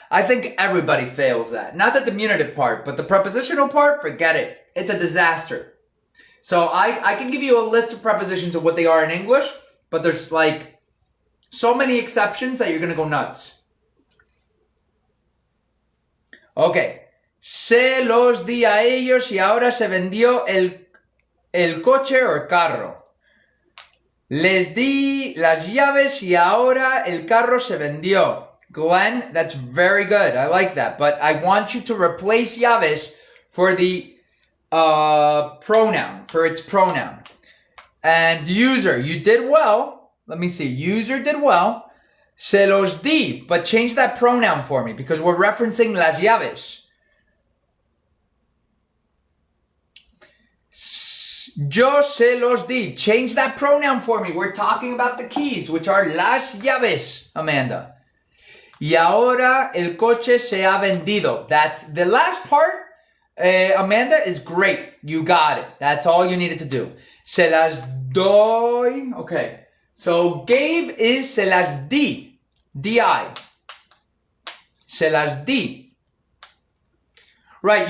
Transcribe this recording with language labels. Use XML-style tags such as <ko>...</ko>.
<en>I think everybody fails that. Not the diminutive part, but the prepositional part, forget it. It's a disaster. So, I can give you a list of prepositions of what they are in English, but there's like so many exceptions that you're going to go nuts. Okay.</en> <es>Se los di a ellos y ahora se vendió el coche o el carro. Les di las llaves y ahora el carro se vendió.</es> <en>Glenn, that's very good. I like that. But I want you to replace llaves for the pronoun, for its pronoun. And user, you did well. Let me see. User did well.</en> <es>Se los di,</es> <en>but change that pronoun for me because we're referencing las llaves.</en> <es>Yo se los di.</es> <en>Change that pronoun for me. We're talking about the keys, which are</en> <es>las llaves,</es> <en>Amanda.</en> <es>Y ahora el coche se ha vendido.</es> <en>That's the last part, Amanda, is great. You got it. That's all you needed to do.</en> <es>Se las doy.</es> <en>Okay. So gave is</en> <es>se las di. Di. Se las di. Right.</es>